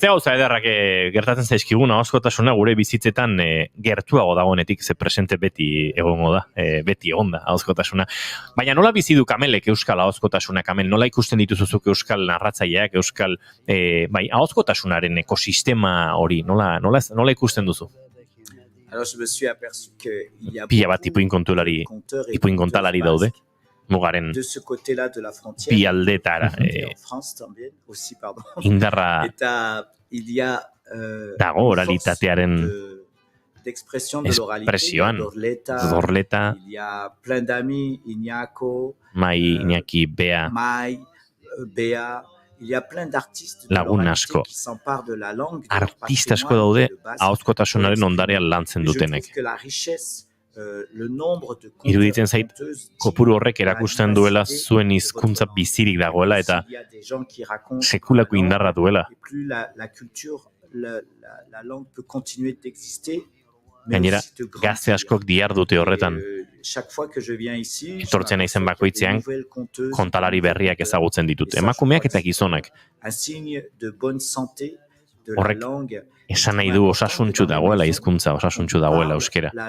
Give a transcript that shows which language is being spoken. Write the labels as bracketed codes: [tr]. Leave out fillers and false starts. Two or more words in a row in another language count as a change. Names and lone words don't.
[eu] Ze gauza ederrak gertatzen zaizkigun ahozkotasuna gure bizitzetan gertuago dagoenetik ze presente beti egongo da, beti egon da ahozkotasuna. Baina nola bizi du Kamelek euskal ahozkotasuna, Kamel? Nola ikusten dituzuzuk euskal narratzaileak, euskal ahozkotasunaren ekosistema hori, nola ikusten duzu? [fr] Alors je me suis aperçu que il y a [eu] Pila bat ipuinkontalari daude. Mugaren [fr] de ce côté-là de la frontière. [eu] Bi aldetara. [fr] En France también, aussi, pardon. [eu] Indarra [fr] il y a [eu] dago oralitatearen [fr] d'expression de l'oralité. [eu] Expresioan. Dorleta. [fr] Il y a plein d'amis, Iñako, Mai, Iñaki, Bea. Mai, Bea. Il y a plein d'artistes de [eu] lagun [fr] l'oralité [eu] asko. [fr] qui s'emparent de la langue. [eu] Artista asko daude ahozkotasunaren ondarean lantzen dutenek. [fr] Je trouve que la richesse le nombre de [eu] iruditzen zait kopuru horrek erakusten duela zuen hizkuntza bizirik dagoela eta sekulako indarra duela. [fr] Plus la culture, la langue peut continuer d'exister. [eu] Gainera, gazte askok dihardute horretan. Etortzen naizen bakoitzean, kontalari berriak ezagutzen ditut. Emakumeak eta gizonak. Horrek esan nahi du osasuntsu dagoela hizkuntza, osasuntsu dagoela euskera.